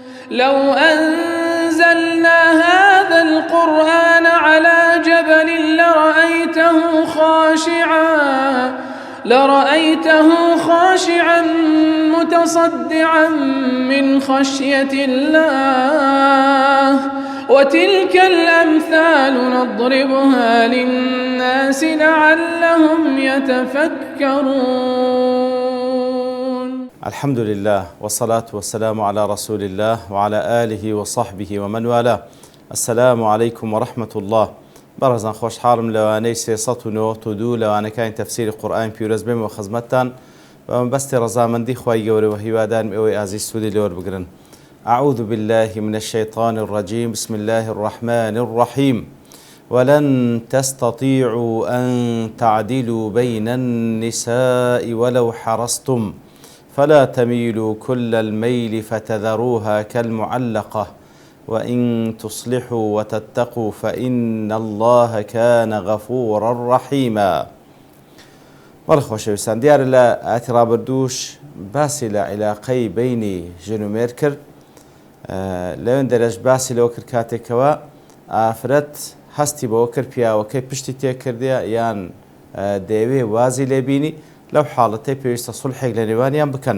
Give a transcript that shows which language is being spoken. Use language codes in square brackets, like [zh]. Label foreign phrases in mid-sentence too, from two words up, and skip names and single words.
[ar] لو أنزلنا هذا القرآن على جبل لرأيته خاشعا متصدعا من خشية الله وتلك الأمثال نضربها للناس لعلهم يتفكرون. الحمد لله والصلاة والسلام على رسول الله وعلى آله وصحبه ومن والاه. السلام عليكم ورحمة الله. [ckb] بەڕێزان خۆشحاڵم لەوانەی 392 لەوانەکانی تەفسیری قورئانی پیرۆز بێم و خزمەتتان بە مەبەستی ڕەزامەندی خوای گەورە و هیوادارم ئێوەی ئازیز سوودی لێوە بگرن. [ar] أعوذ بالله من الشيطان الرجيم. بسم الله الرحمن الرحيم. ولن تستطيعوا أن تعدلوا بين النساء ولو حرصتم فلا تميلوا كل الميل فتذروها كالمعلقة وإن تصلحوا وتتقوا فإن الله كان غفورا رحيما. [ckb] وەڵە خۆشەویستان، دیارە لە ئاەتی ڕابردووش باسی لە عیلاقەی بینی ژن و مێرد کرد. لەوێن دەرەش باسی لەوە کرد کاتێکەوە ئافرەت هەستی بەوە کرد پیاوەکەی پشتی تێکردە یان دەیەوێ وازی لێبینی، لەو حاڵەتەی پێویستە سولحێک لە نێوانیان بکەن.